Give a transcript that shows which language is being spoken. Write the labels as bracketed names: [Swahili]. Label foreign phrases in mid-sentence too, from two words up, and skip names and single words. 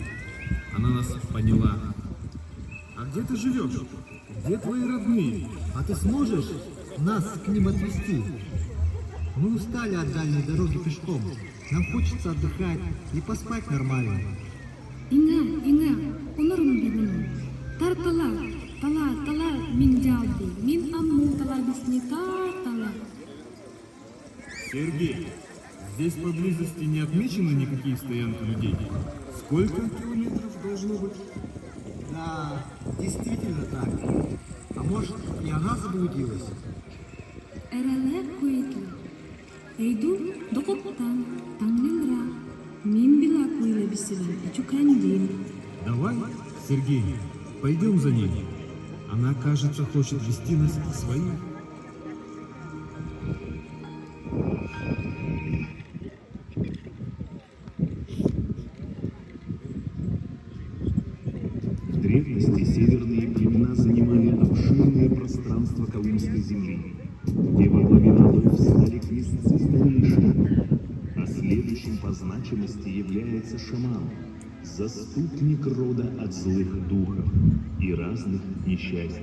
[Russian] Она нас поняла. А где ты живешь? Где твои родные? А ты сможешь нас к ним отвезти? Мы устали от дальней дороги пешком. Нам хочется отдыхать и поспать нормально. Инга, [Even] онорум бигуну. Тала, мин жалди. Мин амму тала бисни тала. [Russian] Сергей, здесь поблизости не отмечены никакие стоянки людей. Сколько километров должно быть? Да, действительно так. А может, и она заблудилась? [Even] Эреле куетли. Эйду докоптан, танлинра. Мин била куиле бисиван, ичукандин. [Russian] Давай, Сергей, пойдем за ней. Она, кажется, хочет вести нас к своим. В древности северные племена занимали обширные пространства Колымской земли, где во главе родов стали князцы старейшины, а следующим по значимости является шаман, заступник рода от злых духов и разных несчастий.